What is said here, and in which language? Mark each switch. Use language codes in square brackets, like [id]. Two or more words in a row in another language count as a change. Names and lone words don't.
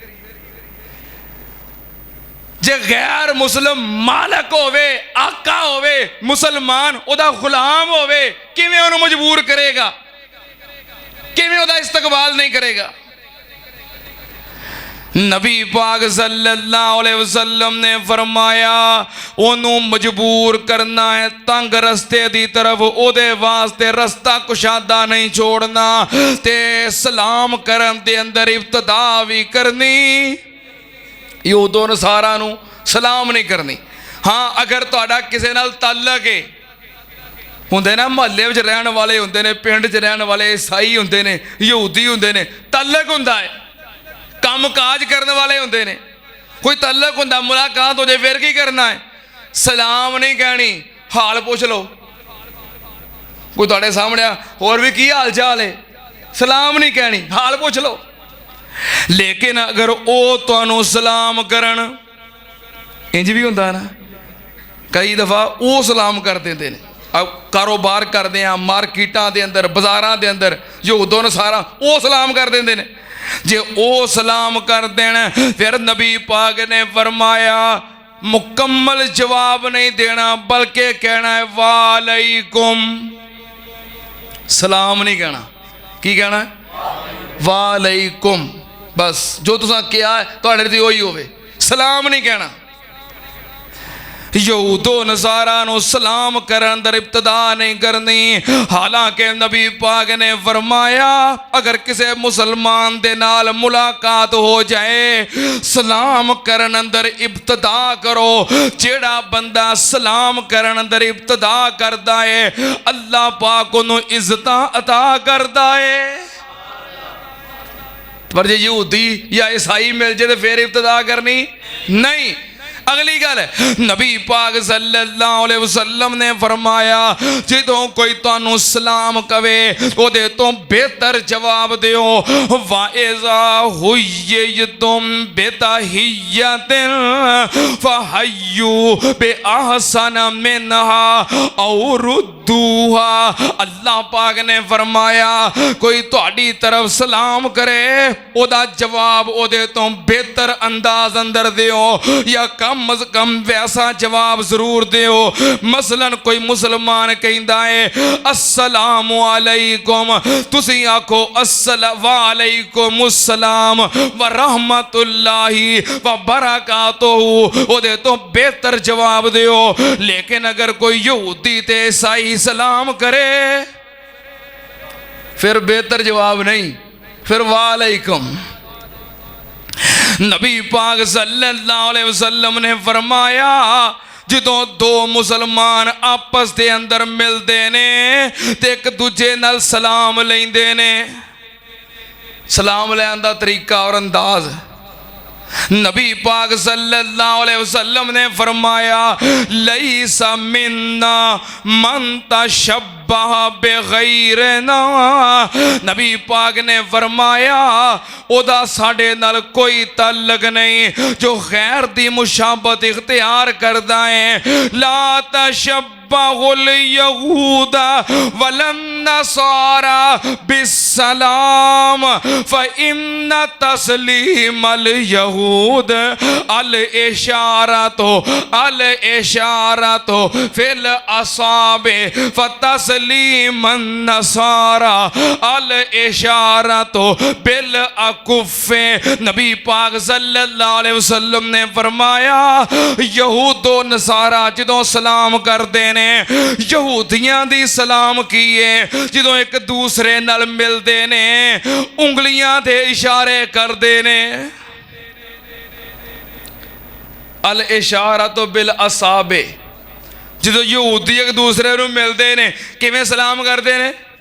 [pa] ਜੇ ਗ਼ੈਰ ਮੁਸਲਿਮ ਮਾਲਕ ਹੋਵੇ, ਆਕਾ ਹੋਵੇ, ਮੁਸਲਮਾਨ ਓਦਾ ਗ਼ੁਲਾਮ ਹੋਵੇ, ਕਿਵੇਂ ਉਹਨੂੰ ਮਜਬੂਰ ਕਰੇਗਾ? ਕਿਵੇਂ ਓਦਾ ਇਸਤਕਬਾਲ ਨਹੀਂ ਕਰੇਗਾ? ਨਬੀ ਪਾਕ [ar] صلى الله عليه وسلم [pa] ਨੇ ਫ਼ਰਮਾਇਆ ਓਨੂੰ ਮਜਬੂਰ ਕਰਨਾ ਹੈ ਤੰਗ ਰਸਤੇ ਦੀ ਤਰਫ਼, ਓਦੇ ਵਾਸਤੇ ਰਸਤਾ ਕੁਸ਼ਾਦਾ ਨਹੀਂ ਛੋੜਨਾ, ਤੇ ਸਲਾਮ ਕਰਨ ਦੇ ਅੰਦਰ ਇਬਤਦਾ ਭੀ ਕਰਨੀ, ਯਹੂਦੋ ਨਸਾਰਾ ਨੂੰ ਸਲਾਮ ਨਹੀਂ ਕਰਨੀ। ਹਾਂ, ਅਗਰ ਤੁਹਾਡਾ ਕਿਸੀ ਨਾਲ ਤਾਲੁੱਕ ਹੈ, ਹੁੰਦੇ ਨਾ ਮਹੱਲੇ ਵਿਚ ਰਹਨ ਵਾਲੇ ਹੁੰਦੇ ਨੇ, ਪਿੰਡ ਚ ਰਹਨ ਵਾਲੇ ਈਸਾਈ ਹੁੰਦੇ ਨੇ, ਯਹੂਦੀ ਹੁੰਦੇ ਨੇ, ਤਾਲੁੱਕ ਹੁੰਦਾ ਹੈ, ਕਾਮ ਕਾਜ ਕਰਨੇ ਵਾਲੇ ਹੋਂਗੇ ਨੇ, ਕੋਈ ਤੱਲਕ ਹੋਂਦਾ, ਮੁਲਾਕਾਤ ਹੋ ਜਾਏ, ਫਿਰ ਕੀ ਕਰਨਾ ਹੈ? ਸਲਾਮ ਨਹੀਂ ਕਹਨੀ, ਹਾਲ ਪੁੱਛ ਲੋ। ਕੋਈ ਤੁਹਾਡੇ ਸਾਮ੍ਹਣੇ ਔਰ ਭੀ ਕੀ ਹਾਲ ਚਾਲ ਹੈ, ਸਲਾਮ ਨਹੀਂ ਕਹਨੀ, ਹਾਲ ਪੁੱਛ ਲੋ। ਲੇਕਿਨ ਅਗਰ ਵੋ ਤੁਹਾਨੂੰ ਸਲਾਮ ਕਰਨ, ਇੰਜ ਭੀ ਹੋਂਦਾ ਨਾ, ਕਈ ਦਫ਼ਾ ਵੋ ਸਲਾਮ ਕਰ ਦੇਂਦੇ ਨੇ। ਅਬ ਕਾਰੋਬਾਰ ਕਰਤੇ ਹੈਂ ਮਾਰਕੀਟਾਂ ਦੇ ਅੰਦਰ, ਬਾਜ਼ਾਰਾਂ ਦੇ ਅੰਦਰ, ਯਹੂਦੋ ਨਸਾਰਾ ਵੋ ਸਲਾਮ ਕਰ ਦੇਂਦੇ ਨੇ। ਜੇ ਓ ਸਲਾਮ ਕਰ ਦੇਣਾ, ਫਿਰ ਨਬੀ ਪਾਕ ਨੇ ਫ਼ਰਮਾਇਆ ਮੁਕੰਮਲ ਜਵਾਬ ਨਹੀਂ ਦੇਣਾ, ਬਲਕਿ ਕਹਨਾ ਹੈ ਵਾਲੇਕੁਮ, ਸਲਾਮ ਨਹੀਂ ਕਹਨਾ। ਕੀ ਕਹਨਾ ਹੈ? ਵਾਲੇਕੁਮ। ਬਸ ਜੋ ਤੁਸਾਂ ਕੀਤਾ ਹੈ ਤੁਹਾਡੇ ਤੇ ਓਹੀ ਹੋਵੇ, ਸਲਾਮ ਨਹੀਂ ਕਹਨਾ। ਯਹੂਦੋ ਨਸਾਰਾ ਨੋ ਸਲਾਮ ਕਰਨ ਅੰਦਰ ਇਬਤਦਾ ਨਹੀਂ ਕਰਨੀ। ਹਾਲਾਂਕਿ ਨਬੀ ਪਾਕ ਨੇ ਫ਼ਰਮਾਇਆ ਅਗਰ ਕਿਸੀ ਮੁਸਲਮਾਨ ਦੇ ਨਾਲ ਮੁਲਾਕਾਤ ਹੋ ਜਾਏ, ਸਲਾਮ ਕਰਨ ਅੰਦਰ ਇਬਤਦਾ ਕਰੋ। ਜਿਹੜਾ ਬੰਦਾ ਸਲਾਮ ਕਰਨ ਅੰਦਰ ਇਬਤਦਾ ਕਰਦਾ ਹੈ, ਅੱਲਾਹ ਪਾਕ ਉਨ੍ਹੇਂ ਇੱਜ਼ਤਾਂ ਅਤਾ ਕਰਦਾ ਹੈ। ਪਰ ਜੇ ਯਹੂਦੀ ਯਾ ਈਸਾਈ ਮਿਲ ਜਾਏ ਤੋ ਫਿਰ ਇਬਤਦਾ ਕਰਨੀ ਨਹੀਂ। ਅਗਲੀ ਗੱਲ ਨਬੀ ਪਾਕ [ar] صلى الله عليه وسلم [pa] ਨੇ ਫ਼ਰਮਾਇਆ ਜੋ ਕੋਈ ਤੁਹਾਨੂੰ ਸਲਾਮ ਕਵੇ ਓਦੇ ਤੋਂ ਬੇਹਤਰ ਜਵਾਬ ਦਿਓ। [ar] وإذا حييتم بتحية فحيوا بأحسن منها أو ردوها. [pa] ਅੱਲਾਹ ਪਾਕ ਨੇ ਫ਼ਰਮਾਇਆ ਕੋਈ ਤੁਹਾਡੀ ਤਰਫ਼ ਸਲਾਮ ਕਰੇ, ਓਦਾ ਜਵਾਬ ਓਦੇ ਤੋਂ ਬੇਹਤਰ ਅੰਦਾਜ਼ ਅੰਦਰ ਦਿਓ ਯਾ ਕਮ ਕਮ ਅਜ਼ ਕਮ ਵੈਸਾ ਜਵਾਬ ਜ਼ਰੂਰ ਦਿਓ। ਮਸਲਨ ਕੋਈ ਮੁਸਲਮਾਨ ਕਹਤਾ ਹੈ [ar] السلام عليكم, [pa] ਤੁਸੀਂ ਆਖੋ [ar] وعليكم السلام ورحمة الله وبركاته, [pa] ਓਦੇ ਤੋਂ ਬੇਹਤਰ ਜਵਾਬ ਦਿਓ। ਲੇਕਿਨ ਅਗਰ ਕੋਈ ਯਹੂਦੀ ਤੇ ਈਸਾਈ ਸਲਾਮ ਕਰੇ ਫਿਰ ਬੇਹਤਰ ਜਵਾਬ ਨਹੀਂ, ਫਿਰ ਵਾਲੇਕੁਮ। ਨਬੀ ਪਾਕ [ar] صلى الله عليه وسلم [pa] ਨੇ ਫ਼ਰਮਾਇਆ ਜਦੋਂ ਦੋ ਮੁਸਲਮਾਨ ਆਪਸ ਕੇ ਅੰਦਰ ਮਿਲਤੇ ਨੇ ਤੋ ਇਕ ਦੂਜੇ ਨਾਲ ਸਲਾਮ ਲੇਂਦੇ ਨੇ। ਸਲਾਮ ਲੈਣ ਦਾ ਤਰੀਕਾ ਔਰ ਅੰਦਾਜ਼ ਨਬੀ ਪਾਕ [ar] صلى الله عليه وسلم [pa] ਨੇ ਫ਼ਰਮਾਇਆ [ar] ليس منا من تشبه بغيرنا. [pa] ਨਬੀ ਪਾਕ ਨੇ ਫ਼ਰਮਾਇਆ ਓਦਾ ਸਾਡੇ ਨਾਲ ਕੋਈ ਤਾਲੁੱਕ ਨਹੀਂ ਜੋ ਗ਼ੈਰ ਦੀ ਮੁਸ਼ਾਬਤ ਇਖ਼ਤਿਆਰ ਕਰਦਾ ਹੈ। [ar] لا تشبهوا باليهود والنصارى بالسلام فإن تسليم اليهود الإشارة في الأصابع فتسليم النصارى الإشارة بالأكف. [pa] ਨਬੀ ਪਾਕ [ar] صلى الله عليه وسلم [pa] ਨੇ ਫ਼ਰਮਾਇਆ ਯਹੂਦੋ ਨਸਾਰਾ ਜਦੋਂ ਸਲਾਮ ਕਰਤੇ ਨੇ, ਯਹੂਦੀਆਂ ਦੀ ਸਲਾਮ ਕੀ ਹੈ ਜਦੋਂ ਇਕ ਦੂਸਰੇ ਨਾਲ ਮਿਲਤੇ ਨੇ ਉਂਗਲੀਆਂ ਦੇ ਇਸ਼ਾਰੇ ਕਰਤੇ ਨੇ। [ar] الإشارة بالأصابع, [pa] ਜਦੋਂ ਯਹੂਦੀ ਇਕ ਦੂਸਰੇ ਨੂੰ ਮਿਲਤੇ ਨੇ ਕਿਵੇਂ ਸਲਾਮ ਕਰਤੇ ਨੇ?